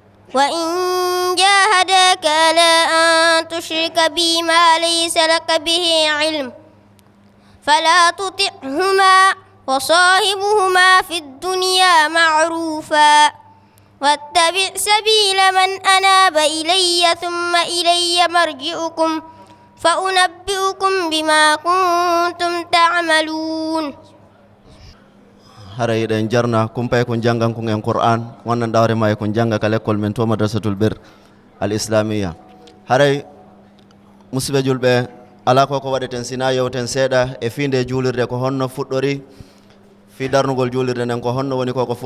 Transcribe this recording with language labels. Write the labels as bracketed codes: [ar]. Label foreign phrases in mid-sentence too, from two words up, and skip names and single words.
[ar] وإن جاهداك على أن تشرك بي ما ليس لك به علم فلا تطعهما وصاحبهما في الدنيا معروفا واتبع سبيل من أناب إلي ثم إلي مرجعكم فأنبئكم بما كنتم تعملون. [ff] Haray ɗen jarna kumpay ko jangan ko en Qur'an wannan dawre may ko janga ka l'école men to madrasatul bir al islamiyya. Haray musibe julɓe ala ko waɗeten sina yewten seeɗa e finde julirde ko honno fuɗɗori fi darnugol julirde nden ko honno woni koko